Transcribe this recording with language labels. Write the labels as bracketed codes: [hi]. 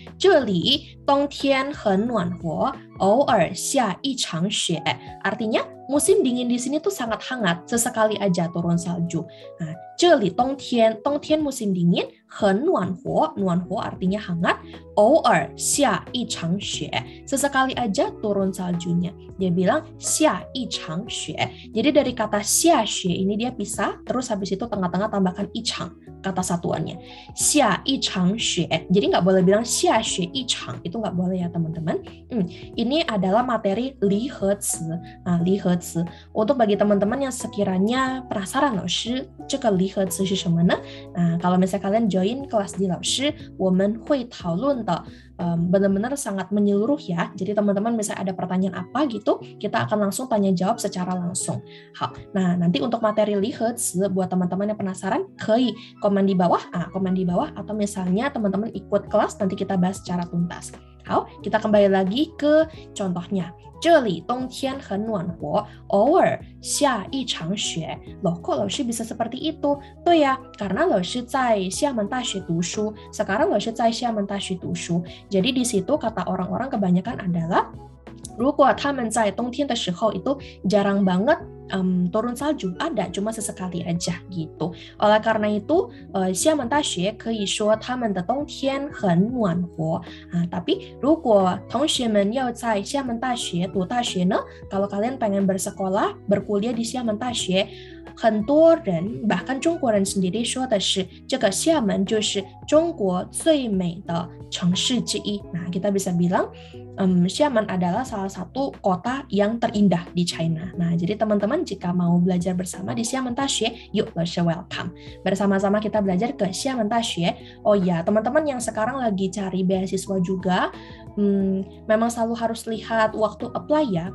[zh] 这里冬天很暖和, 偶尔下一场雪. [id] Artinya musim dingin di sini tuh sangat hangat, sesekali aja turun salju. Nah, [zh] 这里冬天 [id] musim dingin, [zh] 很暖和 [id] artinya hangat, [zh] 偶尔下一场雪, [id] sesekali aja turun saljunya. Dia bilang 下一场雪. Jadi dari kata 下雪 ini dia pisah, terus habis itu tengah-tengah tambahkan 一场 kata satuannya. [zh] 下一场雪. [id] Jadi nggak boleh bilang [zh] 下雪一场, [id] itu nggak boleh ya teman-teman. Ini adalah materi 离合词. Nah, 离合词. Untuk bagi teman-teman yang sekiranya penasaran [zh] 老师这个离合词是什么呢? [id] Nah, kalau misalnya kalian join kelas di [zh] 老师我们会讨论的 [id] benar-benar sangat menyeluruh ya. Jadi teman-teman misalnya ada pertanyaan apa gitu, kita akan langsung tanya jawab secara langsung. Nah, nanti untuk materi 离合词 buat teman-teman yang penasaran, 可以 komen di bawah, komen di bawah, atau misalnya teman-teman ikut kelas nanti kita bahas secara tuntas. Kita kembali lagi ke contohnya. [zh] 这里冬天很暖和，偶尔下一场雪。 [id] Loh, kok 老师 bisa seperti itu? [zh] 对呀, [id] karena [zh] 老师在厦门大学读书. [id] Sekarang [zh] 老师在厦门大学读书. [id] Jadi di situ kata orang-orang kebanyakan adalah [zh] 如果他们在冬天的时候 [id] itu jarang banget turun salju, ada cuma sesekali aja gitu. Oleh karena itu, [zh] 厦门大学可以说他们的冬天很暖和. [id] Tapi [zh] 如果同学们要在厦门大学读大学呢, [id] kalau kalian pengen bersekolah, berkuliah di [zh] 厦门大学, 很多人 bahkan 中国人 sendiri 说的是这个厦门就是中国最美的城市之一. [id] Nah, kita bisa bilang Xiamen adalah salah satu kota yang terindah di China. Nah, jadi teman-teman jika mau belajar bersama di Xiamen Daxue, yuk welcome. Bersama-sama kita belajar ke Xiamen Daxue. Oh ya, teman-teman yang sekarang lagi cari beasiswa juga, memang selalu harus lihat waktu apply ya.